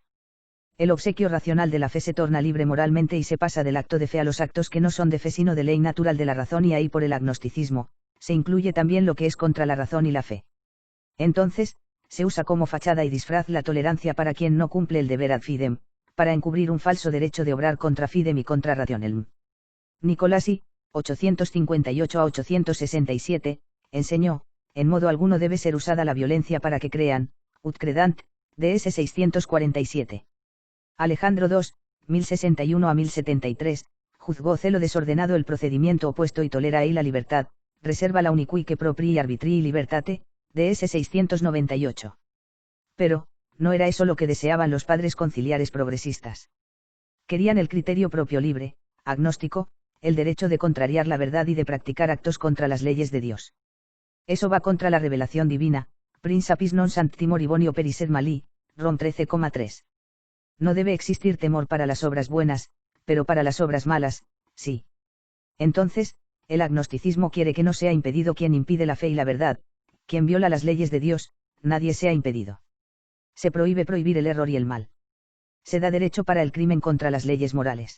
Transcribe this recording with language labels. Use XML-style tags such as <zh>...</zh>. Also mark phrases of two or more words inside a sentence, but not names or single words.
<es>El obsequio racional de la fe se torna libre moralmente y se pasa del acto de fe a los actos que no son de fe sino de ley natural de la razón, y ahí por el agnosticismo, se incluye también lo que es contra la razón y la fe. Entonces, se usa como fachada y disfraz la tolerancia para quien no cumple el deber</es> <la>ad fidem,</la> <es>para encubrir un falso derecho de obrar</es> <la>contra fidem</la> <es>y</es> <la>contra rationem.</la> <es>Nicolasi, 858 a 867, enseñó, en modo alguno debe ser usada la violencia para que crean,</es> <la>ut credant,</la> <es>DS 647. Alejandro II, 1061 a 1073, juzgó celo desordenado el procedimiento opuesto y tolera ahí la libertad, reserva la</es> <la>unicuique proprii arbitrii libertate,</la> <es>DS 698. Pero, no era eso lo que deseaban los padres conciliares progresistas. Querían el criterio propio libre, agnóstico, el derecho de contrariar la verdad y de practicar actos contra las leyes de Dios. Eso va contra la revelación divina,</es> <la>Principis non sanctimor bonio perised mali,</la> <es>Rom 13,3. No debe existir temor para las obras buenas, pero para las obras malas, sí. Entonces, el agnosticismo quiere que no sea impedido quien impide la fe y la verdad, quien viola las leyes de Dios, nadie sea impedido. Se prohíbe prohibir el error y el mal. Se da derecho para el crimen contra las leyes morales.</es>